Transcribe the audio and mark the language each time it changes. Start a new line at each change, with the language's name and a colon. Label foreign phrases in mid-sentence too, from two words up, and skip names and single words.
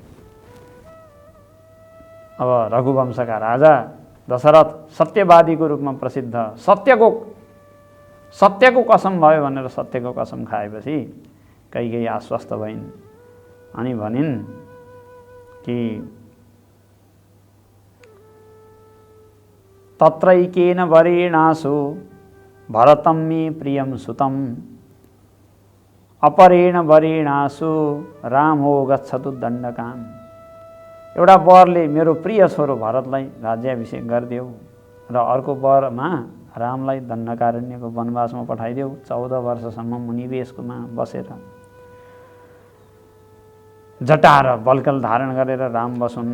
Nepali: अब रघुवंशका राजा दशरथ सत्यवादीको रूपमा प्रसिद्ध, सत्यको कसम भयो भनेर सत्यको कसम खाएपछि कैकेयी आश्वस्त भइन्। अनि भनिन् कि
Sanskrit: तत्रैकेन वरेणासु भरतं मे प्रियं सुतं अपरेण वरेणासु रामो गच्छतु दण्डकाम।
Nepali: एउटा वरले मेरो प्रिय छोरो भरतलाई राज्याभिषेक गरिदेऊ र अर्को वरमा रामलाई दण्डकारण्यको वनवासमा पठाइदेऊ, 14 वर्षसम्म मुनिवेशमा बसेर जटा र बल्कल धारण गरेर राम बसुन्।